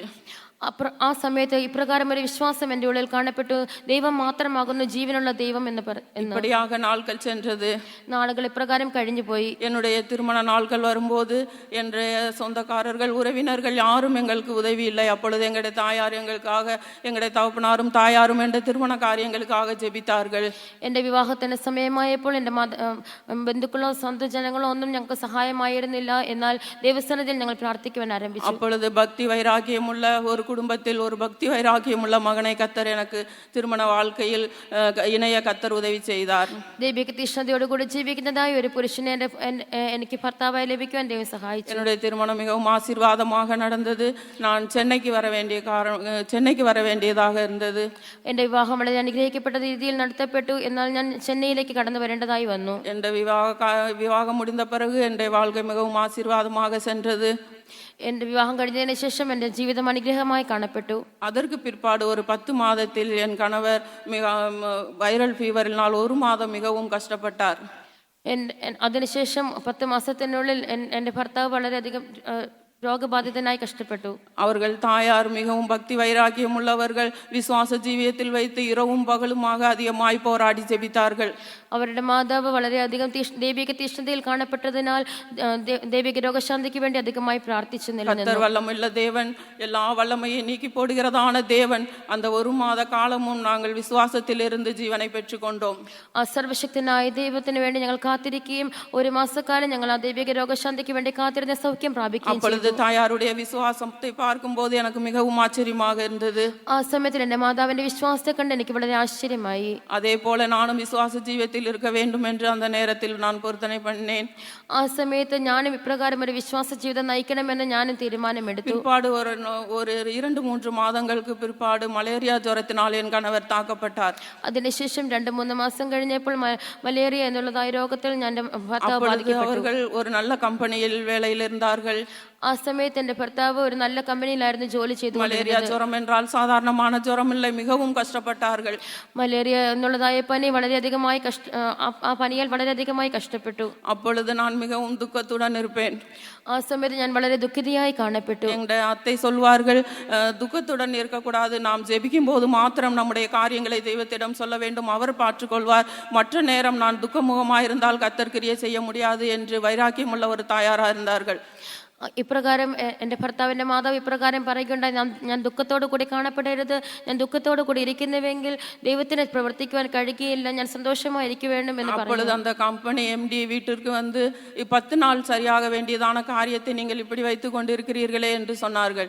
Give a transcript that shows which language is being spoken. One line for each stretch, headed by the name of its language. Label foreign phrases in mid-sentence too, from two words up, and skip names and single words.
Malayalam: ആ സമയത്ത് ഇപ്രകാരം ഒരു വിശ്വാസം എൻ്റെ ഉള്ളിൽ കാണപ്പെട്ടു, ദൈവം മാത്രമാകുന്നു ജീവനുള്ള ദൈവം എന്ന്
Tamil: இப்படியாக நாட்கள் சென்றது.
Malayalam: നാളുകൾ ഇപ്രകാരം കഴിഞ്ഞു പോയി.
Tamil: என்னுடைய திருமண நாட்கள் வரும்போது என்னுடைய சொந்தக்காரர்கள் உறவினர்கள் யாரும் எங்களுக்கு உதவி இல்லை. அப்பொழுது எங்களுடைய தாயார் எங்களுக்காக, எங்களுடைய தகப்பனாரும் தாயாரும் என்ற திருமண காரியங்களுக்காக ஜெபித்தார்கள்.
Malayalam: എൻ്റെ വിവാഹത്തിന് സമയമായപ്പോൾ എൻ്റെ ബന്ധുക്കളോ സ്വന്തം ജനങ്ങളോ ഒന്നും ഞങ്ങൾക്ക് സഹായമായിരുന്നില്ല. എന്നാൽ ദൈവസന്നിധിയിൽ ഞങ്ങൾ പ്രാർത്ഥിക്കുവാൻ ആരംഭിച്ചു.
Tamil: அப்பொழுது பக்தி வைராகியமுள்ள ஒரு குடும்பத்தில் ஒரு பக்தி வைராகியமுள்ள மகனை கர்த்தர் எனக்கு திருமண வாழ்க்கையில் இணைய கர்த்தர் உதவி செய்தார்.
Malayalam: ദൈവിക തീഷ്ണതയോടുകൂടി ജീവിക്കുന്നതായ ഒരു പുരുഷനെ എനിക്ക് ഭർത്താവായി ലഭിക്കുവാൻ ദൈവം സഹായിച്ചു.
Tamil: என்னுடைய திருமணம் மிகவும் ஆசீர்வாதமாக நடந்தது. நான் சென்னைக்கு வர வேண்டியதாக இருந்தது.
Malayalam: എൻ്റെ വിവാഹം വളരെ അനുഗ്രഹിക്കപ്പെട്ട രീതിയിൽ നടത്തപ്പെട്ടു. എന്നാൽ ഞാൻ ചെന്നൈയിലേക്ക് കടന്നു വരേണ്ടതായി വന്നു.
Tamil: എൻ്റെ விவாகம் முடிந்த பிறகு என்னுடைய வாழ்க்கை மிகவும் ஆசீர்வாதமாக சென்றது.
Malayalam: എൻ്റെ വിവാഹം കഴിഞ്ഞതിന് ശേഷം എൻ്റെ ജീവിതം അനുഗ്രഹമായി കാണപ്പെട്ടു.
Tamil: அதற்கு பிற்பாடு ஒரு 10 மாதத்தில் என் கணவர் வைரல் ஃபீவரினால் 1 மாதம் மிகவும் கஷ்டப்பட்டார்.
Malayalam: അതിനുശേഷം 10 മാസത്തിനുള്ളിൽ എൻ്റെ ഭർത്താവ് വളരെയധികം രോഗബാധിതനായി കഷ്ടപ്പെട്ടു.
Tamil: அவர்கள் தாயார் மிகவும் பக்தி வைராக்கியம் உள்ளவர்கள், விசுவாச ஜீவியத்தில் வைத்து இரவும் பகலுமாக அதிகமாய் போராடி ஜெபித்தார்கள்.
Malayalam: അവരുടെ മാതാവ് വളരെയധികം ദൈവിക തീഷ്ണതയിൽ കാണപ്പെട്ടതിനാൽ ദൈവിക രോഗശാന്തിക്ക് വേണ്ടി അധികമായി പ്രാർത്ഥിച്ചു നിലനിന്നു.
Tamil: கர்த்தர் வல்லமையுள்ள தேவன், எல்லா வல்லமையை நீக்கி போடுகிறதான தேவன். அந்த 1 மாத காலமும் நாங்கள் விசுவாசத்தில் இருந்து ஜீவனை பெற்றுக்கொண்டோம்.
Malayalam: ആ സർവശക്തനായ ദൈവത്തിന് വേണ്ടി ഞങ്ങൾ കാത്തിരിക്കുകയും 1 മാസക്കാലം ഞങ്ങൾ ആ ദൈവിക രോഗശാന്തിക്ക് വേണ്ടി കാത്തിരുന്ന സൗഖ്യം പ്രാപിക്കുകയും ചെയ്തു.
Tamil: தாயாருடைய விசுவாசத்தை பார்க்கும்போது எனக்கு மிகவும் ஆச்சரியமாக இருந்தது.
Malayalam: ആ സമയത്തിൽ എൻ്റെ മാതാവിന്റെ വിശ്വാസത്തെ കണ്ട് എനിക്ക് വളരെ ആശ്ചര്യമായി.
Tamil: அதே போல நானும் விசுவாச ஜீவியத்தில் இருக்க வேண்டும் என்று அந்த நேரத்தில் நான் பொருத்தனை பண்ணேன்.
Malayalam: ആ സമയത്ത് ഞാനും ഇപ്രകാരം ഒരു വിശ്വാസ ജീവിതം നയിക്കണമെന്ന് ഞാനും തീരുമാനമെടുത്തു.
Tamil: பிற்பாடு ஒரு 2-3 மாதங்களுக்கு பிற்பாடு மலேரியா ஜுரத்தினால் என் கணவர் தாக்கப்பட்டார்.
Malayalam: അതിനുശേഷം 2-3 മാസം കഴിഞ്ഞപ്പോൾ മലേറിയ എന്നുള്ളതായ രോഗത്തിൽ ഞാൻ ഭർത്താവ് ബാധിക്കപ്പെട്ടു.
Tamil: அவர்கள் ஒரு நல்ல கம்பெனியில் வேலையில் இருந்தார்கள்.
Malayalam: ആ സമയത്ത് എൻ്റെ ഭർത്താവ് ഒരു നല്ല കമ്പനിയിലായിരുന്നു ജോലി ചെയ്തു.
Tamil: மலேரியா ஜுரம் என்றால் சாதாரணமான ஜுரம் இல்லை, மிகவும் கஷ்டப்பட்டார்கள்.
Malayalam: മലേറിയ എന്നുള്ളതായ പനി വളരെയധികമായി ആ പനിയാൽ വളരെയധികമായി കഷ്ടപ്പെട്ടു.
Tamil: அப்பொழுது நான் மிகவும் துக்கத்துடன் இருப்பேன்.
Malayalam: ആ സമയത്ത് ഞാൻ വളരെ ദുഃഖിതയായി കാണപ്പെട്ടു.
Tamil: எங்களுடைய அத்தை சொல்வார்கள், துக்கத்துடன் இருக்கக்கூடாது, நாம் ஜெபிக்கும் போது மாத்திரம் நம்முடைய காரியங்களை தெய்வத்திடம் சொல்ல வேண்டும், அவர் பார்த்துக்கொள்வார், மற்ற நேரம் நான் துக்கமுகமாயிருந்தால் கர்த்தர் கிரியை செய்ய முடியாது என்று வைராக்கியமுள்ள ஒரு தாயாராக இருந்தார்கள்.
Malayalam: ഇപ്രകാരം എൻ്റെ ഭർത്താവിൻ്റെ മാതാവ് ഇപ്രകാരം പറയുകയുണ്ടായി, ഞാൻ ദുഃഖത്തോടു കൂടി കാണപ്പെടരുത്, ഞാൻ ദുഃഖത്തോടു കൂടി ഇരിക്കുന്നുവെങ്കിൽ ദൈവത്തിന് പ്രവർത്തിക്കുവാൻ കഴിയുകയില്ല, ഞാൻ സന്തോഷമായിരിக்க வேண்டும் എന്ന് പറഞ്ഞു.
Tamil: அப்பொழுது அந்த கம்பெனி எம்டி வீட்டிற்கு வந்து 10 நாள் சரியாக வேண்டியதான காரியத்தை நீங்கள் இப்படி வைத்துக் கொண்டிருக்கிறீர்களே என்று சொன்னார்கள்.